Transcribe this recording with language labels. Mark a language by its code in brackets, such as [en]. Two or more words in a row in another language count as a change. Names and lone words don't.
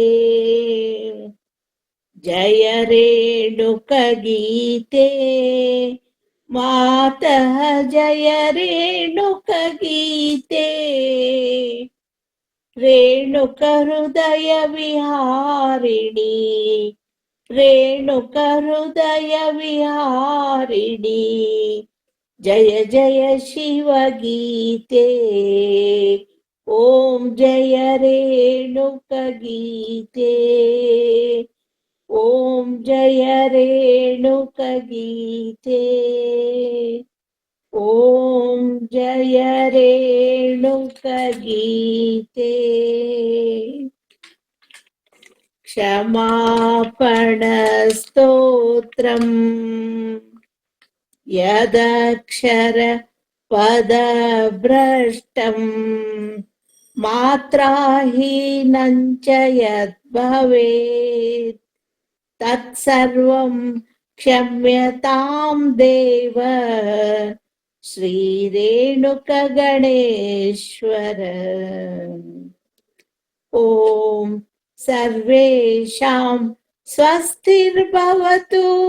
[sa] जय रेणुकगीते मातः जय रेणुकगीते रेणुकहृदय विहारिणी रेणुकहृदय विहारिणी जय जय शिवगीते ॐ जय रेणुकगीते ಓಂ ಜಯ ರೇಣುಕ ಗೀತೆ. ಓಂ ಜಯ ರೇಣುಕ ಗೀತೆ. ಕ್ಷಮಾಪಣ ಸ್ತೋತ್ರಂ ಯದಕ್ಷರ ಪದಭ್ರಷ್ಟಂ ಮಾತ್ರಾಹೀನಂಚ ಯದ್ಭವೇತ್ ತತ್ಸರ್ವಂ ಕ್ಷಮ್ಯತಾಂ ದೇವ ಶ್ರೀರೇಣುಕ ಗಣೇಶ್ವರ. ಓಂ ಸರ್ವೇಷಾಂ ಸ್ವಸ್ತಿರ್ಭವತು.